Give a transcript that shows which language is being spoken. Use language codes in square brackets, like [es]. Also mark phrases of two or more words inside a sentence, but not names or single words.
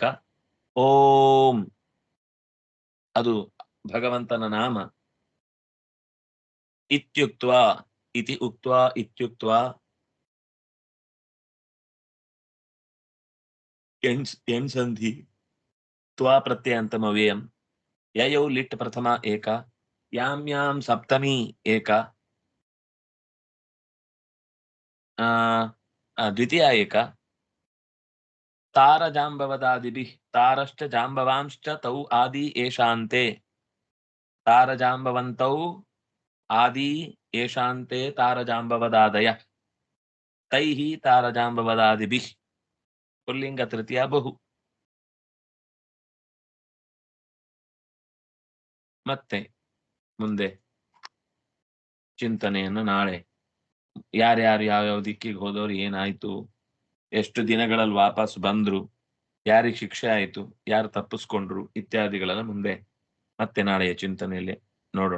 [kn] ಓಂ ಅದು ಭಗವಂತನ ನಾಮ. [sa] ಇತ್ಯುಕ್ತ್ವಾ ಇತಿ ಉಕ್ತ್ವಾ ಇತ್ಯುಕ್ತ್ವಾ ಎಣ್ಸಂಧಿ त्वा प्रत्ययन्तम अव्ययम् ययौ लिट् प्रथमा एका यां यां सप्तमी एका द्वितीया एका तारजाम्बवदादिभिः तारश्च जाम्बवांश्च तौ आदि एषान्ते तारजाम्बवन्तौ आदि एषान्ते तारजाम्बवदादय तैः तारजाम्बवदादिभिः पुल्लिंग तृतीया बहु [kn] ಮತ್ತೆ ಮುಂದೆ ಚಿಂತನೆಯನ್ನು ನಾಳೆ ಯಾರ್ಯಾರು ಯಾವ್ಯಾವ ದಿಕ್ಕಿಗೆ ಹೋದವ್ರು ಏನಾಯ್ತು, ಎಷ್ಟು ದಿನಗಳಲ್ಲಿ ವಾಪಸ್ ಬಂದ್ರು, ಯಾರಿಗೆ ಶಿಕ್ಷೆ ಆಯ್ತು, ಯಾರು ತಪ್ಪಿಸ್ಕೊಂಡ್ರು ಇತ್ಯಾದಿಗಳೆಲ್ಲ ಮುಂದೆ ಮತ್ತೆ ನಾಳೆಯ ಚಿಂತನೆಯಲ್ಲಿ ನೋಡೋಣ.